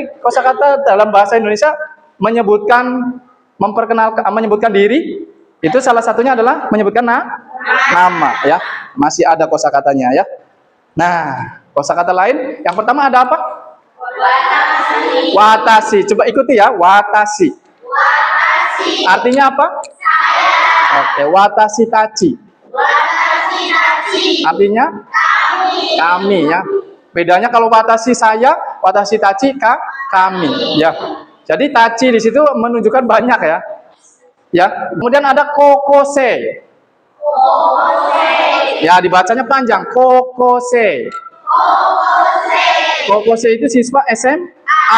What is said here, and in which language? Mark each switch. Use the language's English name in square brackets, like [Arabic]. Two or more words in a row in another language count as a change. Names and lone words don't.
[Indonesian] Kosakata dalam bahasa Indonesia menyebutkan diri, itu salah satunya adalah menyebutkan nama ya. Masih ada kosakatanya ya. Nah, kosakata lain yang pertama ada apa? Watashi. Coba ikuti ya, watashi. Artinya apa? Oke, [Japanese] 私たち. [Indonesian] Artinya kami ya. Bedanya kalau watashi saya, [Japanese] 私たち [Indonesian] kami ya. Jadi tachi di situ menunjukkan banyak ya. Ya. Kemudian ada kokose. Ya, dibacanya panjang, kokose. Kokose itu siswa SMA.